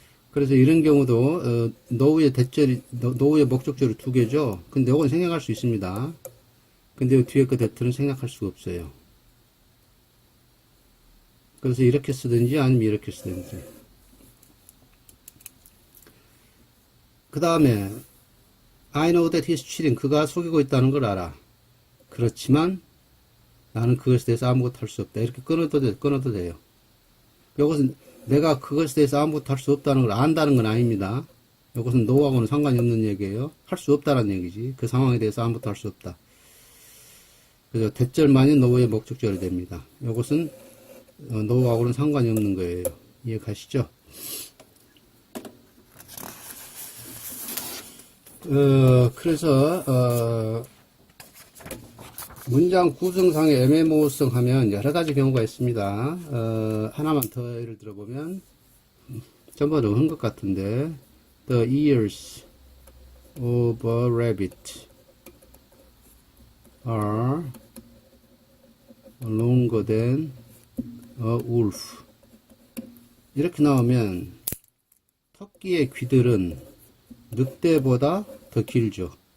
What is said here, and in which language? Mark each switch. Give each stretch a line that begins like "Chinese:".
Korean: 그래서 이런 경우도 노후의 목적절이 두 개죠. 근데 요건 생략할 수 있습니다. 근데 뒤에 거 대트는 생략할 수가 없어요. 그래서 이렇게 쓰든지 아니면 이렇게 쓰든지. 그 다음에
English: I know that he's cheating.
Korean: 그가 속이고 있다는 걸 알아. 그렇지만 나는 그것에 대해서 아무것도 할 수 없다. 이렇게 끊어도 돼요. 이것은 내가 그것에 대해서 아무것도 할 수 없다는 걸 안다는 건 아닙니다. 이것은 노하고는 상관이 없는 얘기예요. 할 수 없다는 얘기지. 그 상황에 대해서 아무것도 할 수 없다. 그래서 대절만이 노후의 목적절이 됩니다. 이것은 노하고는 상관이 없는 거예요. 이해 가시죠? 그래서 문장 구성상의 애매모호성 하면 여러 가지 경우가 있습니다. 하나만 더 예를 들어보면 전부 다 한 것 같은데
English: The ears of a rabbit are longer than a wolf.
Korean: 이렇게 나오면 토끼의 귀들은 늑대보다 더 길죠.